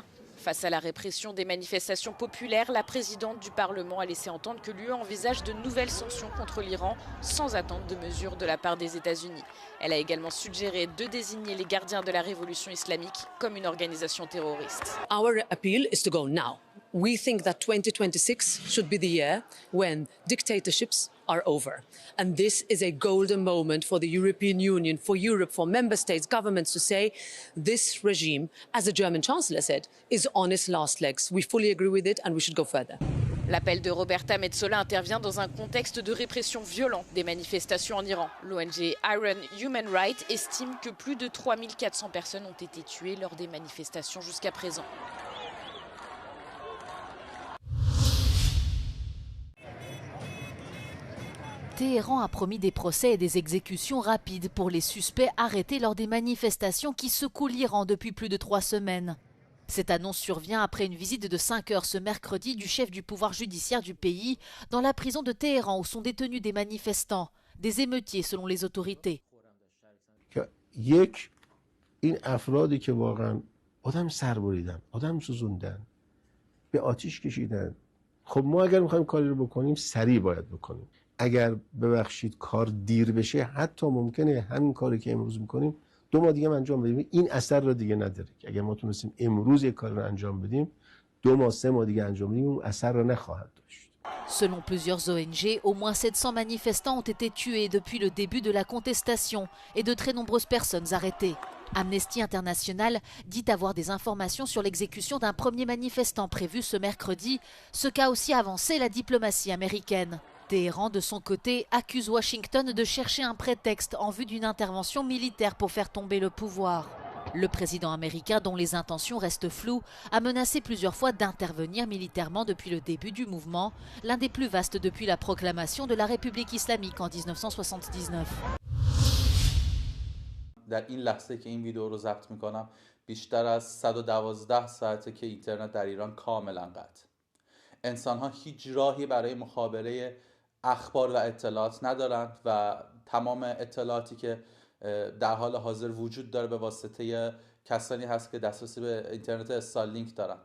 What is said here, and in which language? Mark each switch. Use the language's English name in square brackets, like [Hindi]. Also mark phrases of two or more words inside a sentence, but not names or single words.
[French] Face à la répression des manifestations populaires, la présidente du Parlement a laissé entendre que l'UE envisage de nouvelles sanctions contre l'Iran sans attendre de mesures de la part des États-Unis. Elle a également suggéré de désigner les gardiens de la révolution islamique comme une organisation terroriste. [English] Our appeal is to go now. We think that 2026 should be the year when dictatorships are over. And this is a golden moment for the European Union, for Europe, for member states, governments to say this regime, as the German Chancellor said, is on its last legs. We fully agree with it and we should go further. [French] L'appel de Roberta Metsola intervient dans un contexte de répression violente des manifestations en Iran. L'ONG Iran Human Rights estime que plus de 3400 personnes ont été tuées lors des manifestations jusqu'à présent. Téhéran a promis des procès et des exécutions rapides pour les suspects arrêtés lors des manifestations qui secouent l'Iran depuis plus de 3 semaines. Cette annonce survient après une visite de 5 heures ce mercredi du chef du pouvoir judiciaire du pays dans la prison de Téhéran où sont détenus des manifestants, des émeutiers selon les autorités. [Persian] این افرادی که واقعا آدم سر بریدن، آدم سوزوندن، به آتیش کشیدن. خب ما اگر میخوایم کاری رو بکنیم سریع باید بکنیم. اگر ببخشید کار دیر بشه حتی ممکنه همین کاری که امروز میکنیم 2 ماه دیگه انجام بدیم این اثر رو دیگه نداره که اگر ما تونستیم امروز یک کار رو انجام بدیم 2 ماه 3 ماه دیگه انجام بدیم اون اثر رو نخواهد داشت. [French] Selon plusieurs ONG, au moins 700 manifestants ont été tués depuis le début de la contestation et de très nombreuses personnes arrêtées. Amnesty International dit avoir des informations sur l'exécution d'un premier manifestant prévu ce mercredi, ce qu'a aussi avancé la diplomatie américaine. Téhéran, de son côté, accuse Washington de chercher un prétexte en vue d'une intervention militaire pour faire tomber le pouvoir. Le président américain, dont les intentions restent floues, a menacé plusieurs fois d'intervenir militairement depuis le début du mouvement, l'un des plus vastes depuis la proclamation de la République islamique en 1979. [Persian] در این لحظه که این ویدیو رو ضبط میکنم بیشتر از 112 ساعته که اینترنت در ایران کاملا قطع. انسان‌ها هیچ راهی برای مخابره اخبار و اطلاعات ندارند و تمام اطلاعاتی که در حال حاضر وجود داره به واسطه کسانی هست که دسترسی به اینترنت استارلینک دارن.